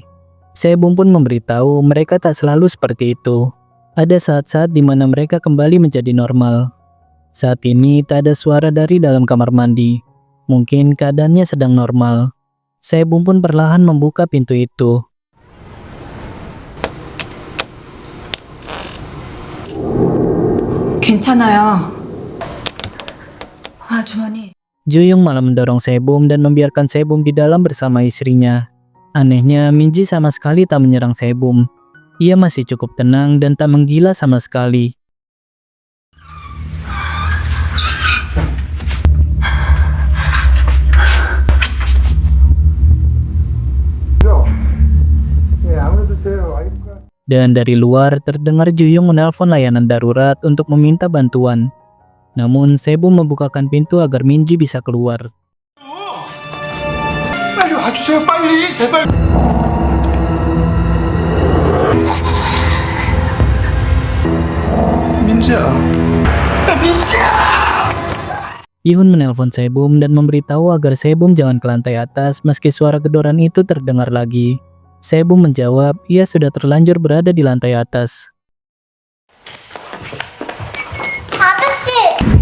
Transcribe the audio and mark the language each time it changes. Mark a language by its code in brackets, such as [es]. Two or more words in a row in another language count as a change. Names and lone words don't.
[id] Sebum pun memberitahu mereka tak selalu seperti itu. Ada saat-saat di mana mereka kembali menjadi normal. Saat ini tak ada suara dari dalam kamar mandi. Mungkin keadaannya sedang normal. Sebum pun perlahan membuka pintu itu. [ko] 괜찮아요. 주머니. [id] Jo-young malah mendorong Sebum dan membiarkan Sebum di dalam bersama istrinya. Anehnya, Minji sama sekali tak menyerang Sebum. Ia masih cukup tenang dan tak menggila sama sekali. Dan dari luar terdengar Jo-young menelpon layanan darurat untuk meminta bantuan. Namun Sebum membukakan pintu agar Minji bisa keluar. [ko] 빨리 와주세요, 빨리, 제발. 민지야, 민지야. [id] Yihun menelpon Sebum dan memberitahu agar Sebum jangan ke lantai atas meski suara gedoran itu terdengar lagi. Sebum menjawab ia sudah terlanjur berada di lantai atas. [ko] 아저씨!